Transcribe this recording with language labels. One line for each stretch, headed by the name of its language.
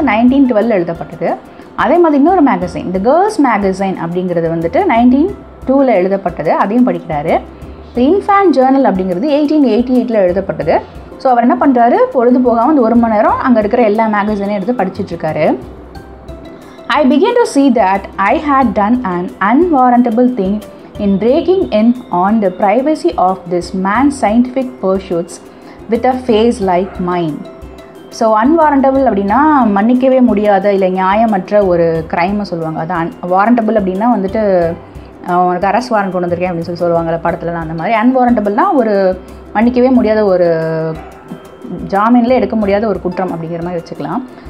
Tamil: அது 1912 எழுதப்பட்டது. அதே மாதிரி இன்னொரு மேகசைன், த கேர்ள்ஸ் மேகசைன் அப்படிங்கிறது வந்துட்டு 1902 எழுதப்பட்டது, அதையும் படிக்கிறாரு. இன்ஃபேன்ட் ஜேர்னல் அப்படிங்கிறது 1888 எழுதப்பட்டது. ஸோ அவர் என்ன பண்ணுறாரு, பொழுது போகாமல் அந்த ஒரு மணி நேரம் அங்கே இருக்கிற எல்லா மேகசைனையும் எடுத்து படிச்சுட்ருக்காரு.
English: I begin to see that I had done an unwarrantable thing in breaking in on the privacy of this man's scientific pursuits with a face like mine.
Tamil: So அன்வாரண்டபிள் அப்படின்னா மன்னிக்கவே முடியாத இல்லை நியாயமற்ற ஒரு க்ரைமை சொல்லுவாங்க. அது வாரண்டபிள் அப்படின்னா வந்துட்டு உனக்கு அரெஸ்ட் வாரண்ட் கொண்டு வந்திருக்கேன் அப்படின்னு சொல்லுவாங்கள்ல படத்துலலாம். அந்த மாதிரி அன்வாரண்டபிள்னால் ஒரு மன்னிக்கவே முடியாத ஒரு ஜாமீனில் எடுக்க முடியாத ஒரு குற்றம் அப்படிங்கிற மாதிரி வச்சுக்கலாம்.